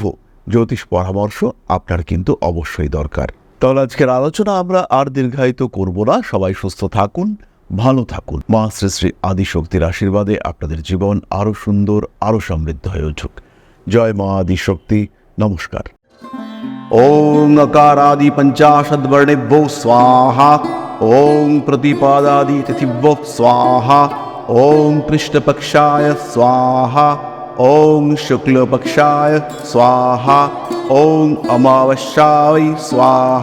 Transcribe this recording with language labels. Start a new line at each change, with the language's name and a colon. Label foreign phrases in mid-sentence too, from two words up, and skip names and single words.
Bangla: জ্যোতিষ পরামর্শ আপনার কিন্তু অবশ্যই দরকার। তাহলে আজকের আলোচনা আমরা আর দীর্ঘায়িত করব না। সবাই সুস্থ থাকুন, ভালো থাকুন। মা শ্রী শ্রী আদিশক্তির আশীর্বাদে আপনাদের জীবন আরও সুন্দর, আরও সমৃদ্ধ হয়ে উঠুক। জয় মা আদিশক্তি। নমস্কার।
Sanskrit: ওং अकारादि पंचाशद्वर्णेभ्यो स्वाहा। ओं प्रतिपादादि तिथिभ्यो स्वाहा। ओं कृष्णपक्षाय स्वाहा। ओं शुक्लपक्षाय स्वाहा। ओं अमावस्याय स्वाहा।